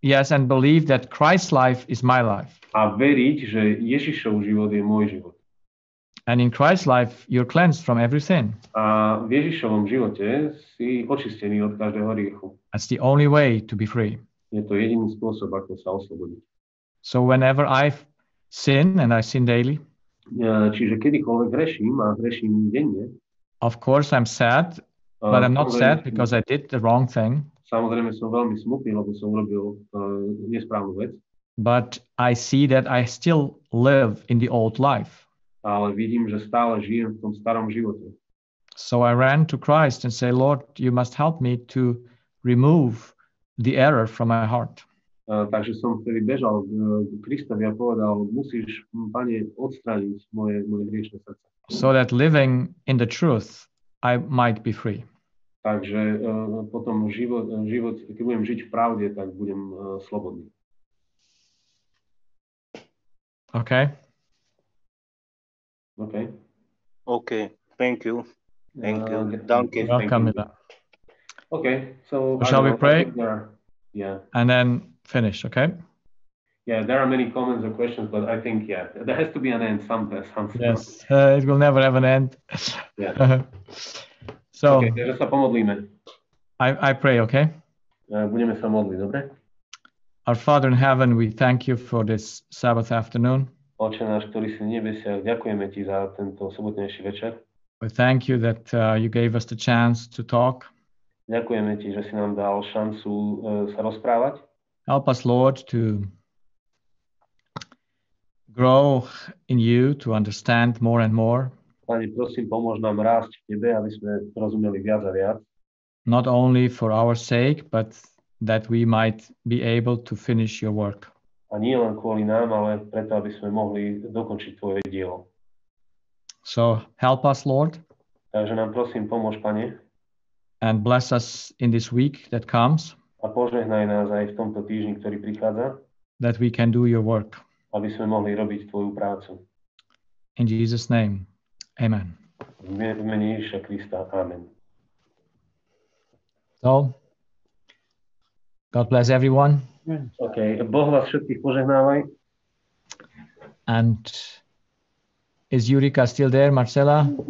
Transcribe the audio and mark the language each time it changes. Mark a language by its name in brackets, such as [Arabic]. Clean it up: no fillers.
[English] And believe that Christ's life is my life. [Slovak] A veriť, že Ježišov život je môj život. [English] And in Christ's life, you're cleansed from every sin. [Slovak] A v Ježišovom živote si očistený od každého hriechu. [English] That's the only way to be free. [Slovak] Je to jediný spôsob, ako sa oslobodiť. [English] So whenever I sin, and I sin daily, [Slovak] čiže kedykoľvek hreším a hreším denne, [English] of course I'm sad, but I'm not sad because I did the wrong thing. [Slovak] Samozrejme som veľmi smutný, lebo som urobil nesprávnu vec. [English] But I see that I still live in the old life. [Slovak] Ale vidím, že stále žijem v tom starom živote. [English] So I ran to Christ and say, Lord, you must help me to remove the error from my heart. [Slovak] Takže som vtedy bežal k Kristovi a povedal, musíš, Pane, odstrániť moje hriešne srdce. [English] So that living in the truth, I might be free. [Slovak] Takže potom život, keď budem žiť v pravde, tak budem slobodný. [English] Okay. Okay. Okay. Thank you. Danke. Welcome. Okay. So shall we pray? Yeah. And then finish. Okay. Yeah, there are many comments or questions, but I think there has to be an end somewhere. Yes, it will never have an end. Yeah. So. [Slovak] Okay, takže sa pomodlíme. [English] I pray. Okay. [Slovak] Budeme sa modliť, dobre? [English] Our Father in heaven, we thank you for this Sabbath afternoon. [Slovak] Oče náš, ktorý si v nebesiach, ďakujeme ti za tento sobotnejší večer. [English] We thank you that you gave us the chance to talk. [Slovak] Ďakujeme ti, že si nám dal šancu sa rozprávať. [English] Help us, Lord, to grow in you to understand more and more. [Slovak] Pane, prosím, pomôž nám rásť v Tebe, aby sme rozumeli viac a viac. [English] Not only for our sake, but that we might be able to finish your work. [Slovak] A nie len kvôli nám, ale preto, aby sme mohli dokončiť Tvoje dielo. [English] So help us, Lord, [Slovak] Takže nám prosím, pomôž, Pane, [English] and bless us in this week that comes, [Slovak] a požehnaj nás aj v tomto týždni, ktorý prichádza, [English] that we can do your work. [Slovak] aby sme mohli robiť Tvoju prácu. [English] In Jesus' name, amen. [Slovak] V mene Ježiša Krista. Amen. [English] So, God bless everyone. [Slovak] OK, Boh vás všetkých požehnávaj. [English] And is Jurika still there, Marcela?